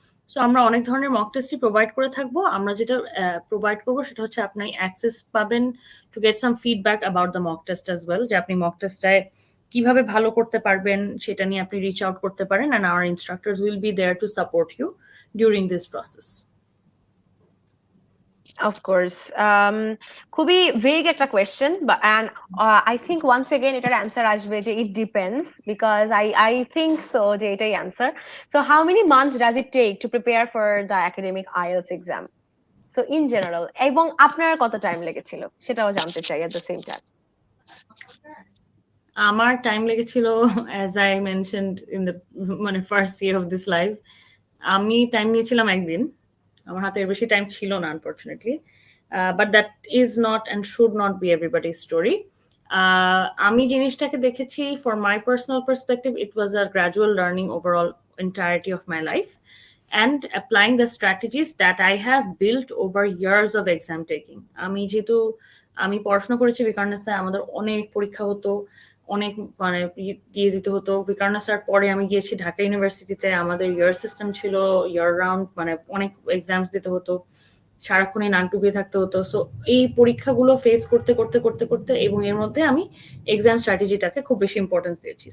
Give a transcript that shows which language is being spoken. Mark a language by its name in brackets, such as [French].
[Bangla] So আমরা অনেক ধরনের মক টেস্টই প্রোভাইড করে থাকবো। আমরা যেটা প্রোভাইড করবো সেটা হচ্ছে আপনি অ্যাক্সেস পাবেন [English] to get some feedback about the mock test as well, [Bangla] যে আপনি মক টেস্টটায় কিভাবে ভালো করতে পারবেন সেটা নিয়ে আপনি রিচ আউট করতে পারেন, [English] And our instructors will be there to support you during this process. Of course. খুবই vague একটা question, but and I think once again [Bangla] এটার answer আসবে যে [English] it depends, because I think so যে এটাই answer. So how many months does it take to prepare for the academic IELTS exam? [Bangla] So in general, এবং আপনার কত time লেগেছিল সেটাও জানতে চাই [English] at the same time. [Bangla] আমার টাইম লেগেছিল [English] as I mentioned in the first year of this life, [Bangla] আমি টাইম নিয়েছিলাম একদিন, আমার হাতে এর বেশি টাইম ছিল না unfortunately, [English] But that is not and should not be everybody's story. [Bangla] আমি জিনিসটাকে দেখেছি [English] For my personal perspective, it was a gradual learning overall entirety of my life and applying the strategies that I have built over years of exam taking. [Bangla] আমি পড়াশোনা করেছি বিকারণাসে, আমাদের অনেক পরীক্ষা হতো, অনেক দিয়ে দিতে হতো। বিকারণাসার পরে আমি গিয়েছি ঢাকা ইউনিভার্সিটিতে, আমাদের ইয়ার সিস্টেম ছিল, ইয়ার রাউন্ড অনেক এক্সামস দিতে হতো, সারাক্ষণে নাক ডুবিয়ে থাকতে হতো। সো এই পরীক্ষাগুলো ফেস করতে করতে করতে করতে এবং এর মধ্যে আমি এক্সাম স্ট্র্যাটেজিটাকে খুব বেশি ইম্পর্টেন্স দিয়েছি।